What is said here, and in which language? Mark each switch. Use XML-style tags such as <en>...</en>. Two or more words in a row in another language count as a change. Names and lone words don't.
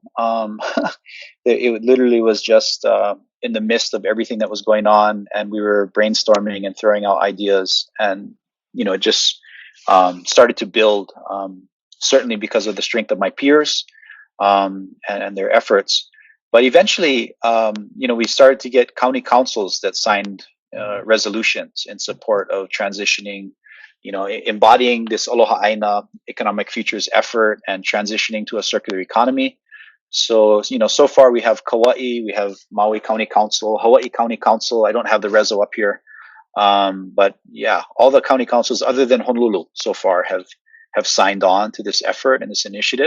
<en>It literally was just in the midst of everything that was going on, and we were brainstorming and throwing out ideas, and just started to build, certainly because of the strength of my peers and their efforts. But eventually, we started to get county councils that signed resolutions in support of transitioning, embodying this Aloha ʻāina economic futures effort and transitioning to a circular economy. So, so far we have Kauai, we have Maui County Council, Hawaii County Council. I don't have the reso up here. But yeah, all the county councils other than Honolulu so far have signed on to this effort and this initiative.</en>